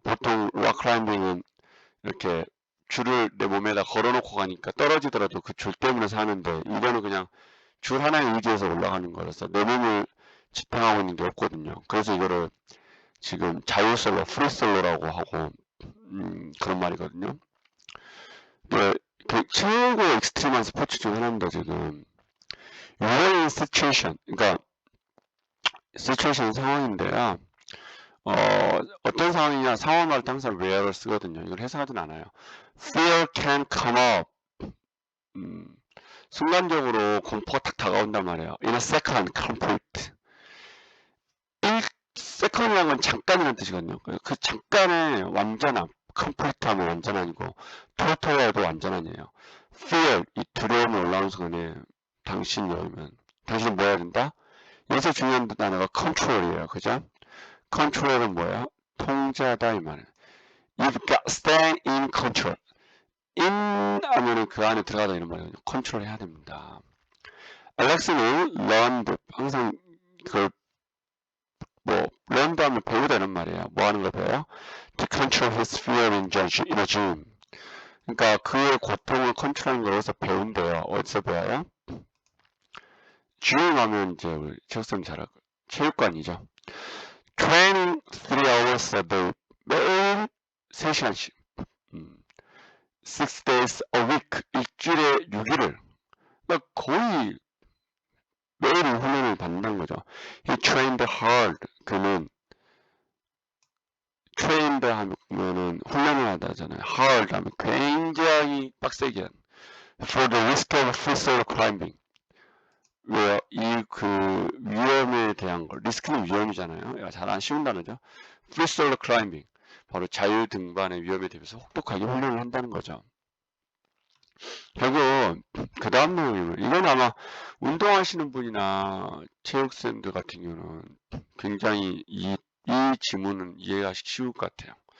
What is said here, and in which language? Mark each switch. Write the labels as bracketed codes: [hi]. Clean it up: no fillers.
[ko] 보통 락클라이밍은 이렇게 줄을 내 몸에다 걸어놓고 가니까 떨어지더라도 그 줄 때문에 사는데 이거는 그냥 줄 하나에 의지해서 올라가는 거라서 내 몸을 지탱하고 있는 게 없거든요. 그래서 이거를 지금 자유솔로, 프리솔로라고 하고 그런 말이거든요. 네, 그 최고 익스트림한 스포츠 중 하나입니다. 지금 [en] You're in situation, [ko] 그러니까 situation 상황인데요. 어떤 상황이냐 상황을 항상 where를 쓰거든요. 이걸 해석하진 않아요. [en] Fear can come up. [ko] 순간적으로 공포가 탁 다가온단 말이에요. [en] In a second, complete. [ko] 1second이라는 건 잠깐이라는 뜻이거든요. 그 잠깐의 완전함, complete 하면 완전한이고 total해도 완전 아니에요. Fear, 이 두려움이 올라오는 순간에 당신이 오면 당신은 뭐 해야 된다? 여기서 중요한 단어가 control이에요. 그죠? control은 뭐야? 통제하다 이 말이에요. [en] You've got stay in control. [ko] in 하면은 그 안에 들어가다 이런 말이에요. 컨트롤 해야 됩니다. 알렉스는 learned 항상 그걸 뭐 learned 하면 배우다 이런 말이에요. 뭐 하는 걸 배워요? [en] To control his fear in a gym. [ko] 그러니까 그의 고통을 컨트롤하는 걸 어디서 배운대요. 어디서 배워요? gym 하면 이제 우리 체육쌤 잘 알고 체육관이죠. [en] Training 3 hours a day. [ko] 매일 3시간씩. [en] 6 days a week. [ko] 일주일에 6일을. 그러니까 거의 매일 훈련을 받는다는 거죠. [en] He trained hard. [ko] 그는 trained 하면은 훈련을 하다잖아요. [en] hard [ko] 하면 굉장히 빡세게 [en] for the risk of free solo climbing. [ko] 왜요? 이 그 위험에 대한 걸 리스크는 위험이잖아요. 잘 안 쉬운 단어죠. [en] free solo climbing. [ko] 바로 자유 등반의 위험에 대해서 혹독하게 훈련을 한다는 거죠. 결국 그 다음 내용이면 이건 아마 운동하시는 분이나 체육생들 같은 경우는 굉장히 이 지문은 이해가 쉬울 것 같아요.